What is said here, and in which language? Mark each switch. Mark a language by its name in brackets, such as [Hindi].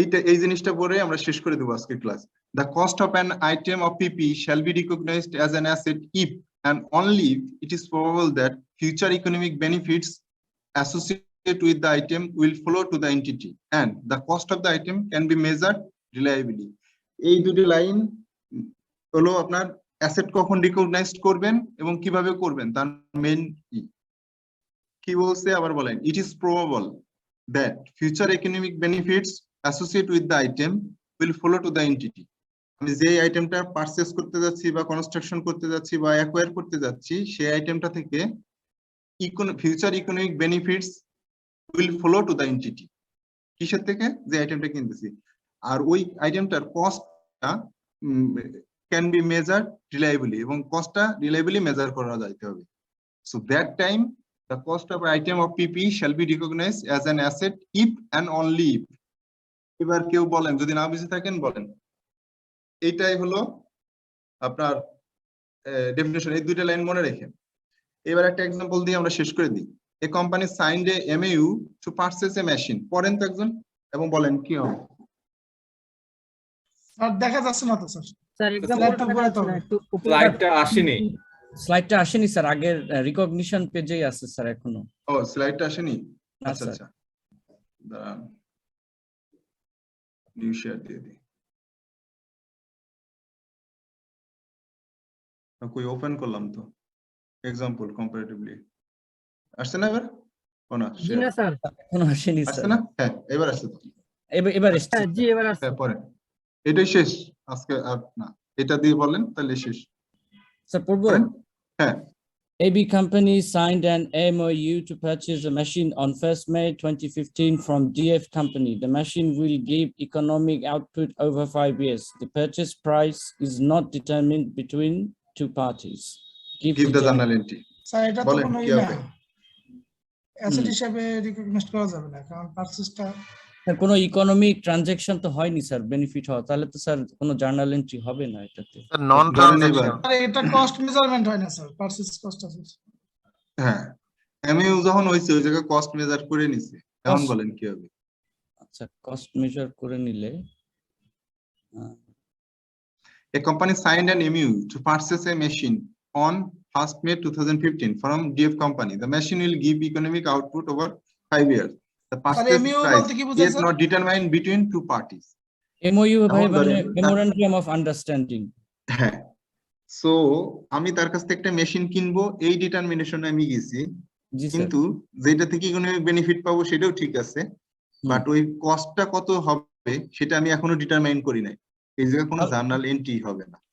[Bangla] এই জিনিসটা পরে আমরা শেষ করে দেবো আজকে class. [English] The cost of an item of PP shall be recognized as an asset if and only if it is probable that future economic benefits associated with the item will flow to the entity, and the cost of the item can be measured reliably. [Bangla] এই দুটি line হলো আপনার asset কখন recognise করবেন এবং কিভাবে করবেন তার মেইন কি বলছে আবার বলেন। [English] It is probable that future economic benefits associated with the item will flow to the entity. [Bangla] আমি যে আইটেমটা পারচেজ করতে যাচ্ছি বা কনস্ট্রাকশন করতে যাচ্ছি বা অ্যাকোয়ার করতে যাচ্ছি, সেই আইটেমটা থেকে [English] Future economic benefits will follow to the entity. [Bangla] কিসের থেকে? যে আইটেমটা কিনতেছি। আর ওই আইটেমটার কস্টটা [English] can be measure reliably, [Bangla] এবং কস্টটা রিলায়েবলি মেজার করা যাইতে হবে। [English] So that time the cost of item of PP shall be recognized as an asset if and only if. [Bangla] এবার কেউ বলেন, যদি না বুঝে থাকেন বলেন। এইটাই হলো আপনার ডেফিনিশন। এই দুইটা লাইন মনে রেখেন। এবার একটা एग्जांपल দিয়ে আমরা শেষ করে দিই। [English] A company signed a MOU to purchase a machine. [Bangla] পড়েন তো একজন এবং বলেন কি হবে। স্যার দেখা যাচ্ছে না তো স্যার। স্যার एग्जांपलটা পড়ে তো একটু স্লাইডটা আসেনি। স্লাইডটা আসেনি স্যার, আগের রিকগনিশন পেজেই আছে স্যার এখনো। ও স্লাইডটা আসেনি, আচ্ছা আচ্ছা দাঁড়ান নিউ শেয়ার দিয়ে দিই। কই ওপেন করলাম তো এক্সাম্পল কম্পারেটিভলি আসছে না এবার ও না জি না স্যার এখনো আসেনি আসছে স্যার না হ্যাঁ এবার আসছে তো এবার এসছে হ্যাঁ জি এবার আসছে হ্যাঁ পরে এটাই শেষ আজকে আর না এটা দিয়ে বলেন তাহলে শেষ স্যার পড়বো করেন হ্যাঁ [English] AB company signed an MOU to purchase a machine on 1st May 2015 from DF company. The machine will give economic output over 5 years. The purchase price is not determined between two parties. give the journal entry [Bangla] sir এটা তো বলেন কোনো কি ই না হবে asset হিসাবে recognise করা যাবে না কারণ পারচেজটা স্যার কোনো ইকোনমিক ট্রানজাকশন তো হয়নি স্যার বেনিফিট হওয়া তাহলে তো স্যার কোনো জার্নাল এন্ট্রি হবে না এটাতে নন ট্রানজাকশন আরে এটা কস্ট মেজারমেন্ট হয় না স্যার পারচেজ কস্ট আছে হ্যাঁ এমইউ যখন হইছে ওই জায়গায় কস্ট মেজার করে নিছে এখন [English] Cost- [Bangla] বলেন কি হবে আচ্ছা কস্ট মেজার করে নিলে [English] A company signed an MOU to purchase a machine on 1st May 2015 from DF company. The machine will give economic output over 5 years. The purchase MOU price [Bangla] বলতে কি বোঝায়, [English] is [Bangla] sir? [English] not determined between two parties. [Bangla] MOU ভাই এখন মানে ধরেন, [English] memorandum of understanding [Bangla] হ্যাঁ so আমি তার কাছ থেকে একটা মেশিন কিনবো এই ডিটারমিনেশনে আমি গেছি জি স্যার কিন্তু যেটা থেকে ইকোনমিক বেনিফিট পাবো সেটাও ঠিক আছে বাট ওই কস্টটা কত হবে সেটা আমি এখনো ডিটারমাইন করি নাই এই জায়গায় কোনো জার্নাল এন্ট্রি হবে না